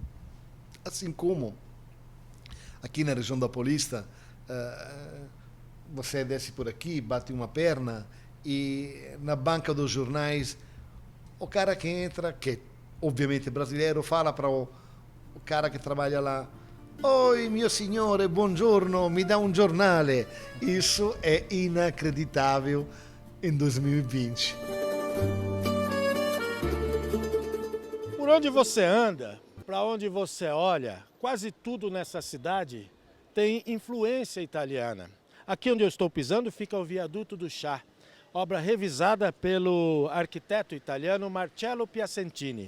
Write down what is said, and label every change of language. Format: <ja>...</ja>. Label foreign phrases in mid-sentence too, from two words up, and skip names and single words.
<pt>Assim como aqui na região da Paulista, você desce por aqui, bate uma perna e na banca dos jornais, o cara que entra, que obviamente é brasileiro, fala para o cara que trabalha lá: "Oi,</pt> <it>mio signore, buongiorno, mi dà un giornale".</it> <pt>Isso é inacreditável em 2020. Por onde você anda, para onde você olha, quase tudo nessa cidade tem influência italiana. Aqui onde eu estou pisando fica o Viaduto do Chá, obra revisada pelo arquiteto italiano Marcello Piacentini.</pt>